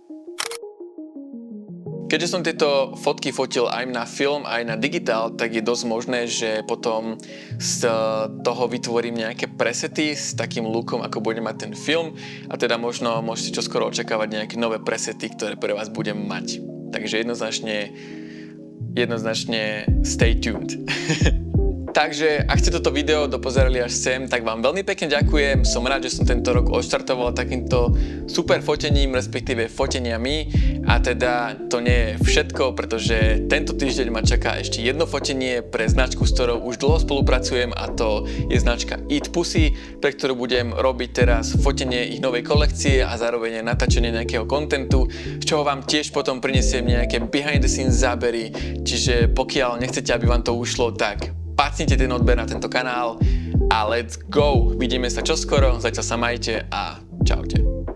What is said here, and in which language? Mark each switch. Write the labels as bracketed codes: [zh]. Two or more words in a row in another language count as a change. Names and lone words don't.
[sk] Keďže som tieto fotky fotil aj na film, aj na digitál, tak je dosť možné, že potom z toho vytvorím nejaké presety s takým lookom, ako bude mať ten film a teda možno môžete čoskoro očakávať nejaké nové presety, ktoré pre vás budem mať. Takže jednoznačne [en] stay tuned. [sk] Takže ak ste toto video dopozerali až sem, tak vám veľmi pekne ďakujem. Som rád, že som tento rok odštartoval takýmto super fotením, respektíve foteniami. A teda to nie je všetko, pretože tento týždeň ma čaká ešte jedno fotenie pre značku, s ktorou už dlho spolupracujem, a to je značka Eat Pussy, pre ktorú budem robiť teraz fotenie ich novej kolekcie a zároveň natáčanie nejakého kontentu, z čoho vám tiež potom prinesiem nejaké [en] behind the scenes [sk] zábery. Čiže pokiaľ nechcete, aby vám to ušlo, tak pacnite ten odber na tento kanál a [en] let's go! [sk] Vidíme sa čoskoro, zatiaľ sa majte a čaute.